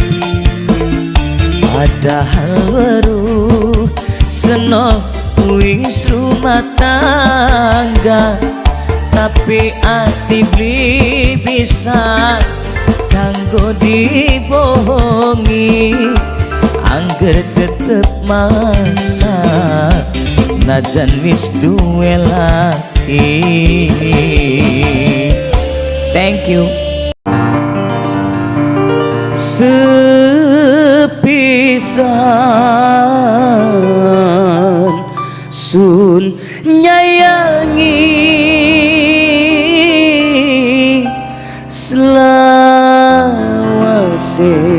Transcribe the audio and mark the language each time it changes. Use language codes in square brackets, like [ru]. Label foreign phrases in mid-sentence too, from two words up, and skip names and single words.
[jv] padahal weruh seno wis rumah tangga tapi ati beli bisa kanggo dibohongi angger tetep masa najan wis duwe laki. [en] Thank you. [jv] Sepisan sun nyayangi selawase